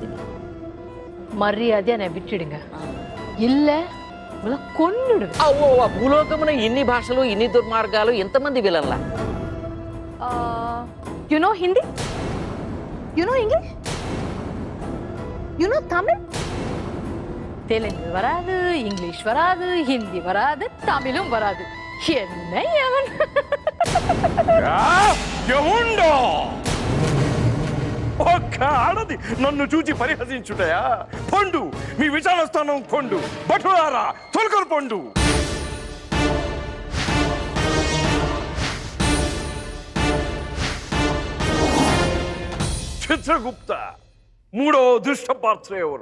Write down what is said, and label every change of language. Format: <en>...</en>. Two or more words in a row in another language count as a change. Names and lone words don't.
<te>మర్యాద అని బిట్టుడుగా ఇల్ల కొన్నుడు. ఆ భూలోకమున ఇన్ని భాషలు, ఇన్ని దుర్మార్గాలు, ఎంతమంది విలన్లా?</te> <en>you know Hindi, you know English, you know Tamil.</en> <ta>தெலுங்கு வராது, இங்கிலீஷ் வராது, ஹிந்தி வராது, தமிழும் வராது. என்ன அவன்?</ta> <te>ఒక్క ఆడది నన్ను చూచి పరిహసించుటయా? పొండు, మీ విచారణ స్థానం పొండు. భటులారా, తొలకరు పొండు. చిత్రగుప్త, మూడో దుష్ట పాత్ర ఎవరు?</te>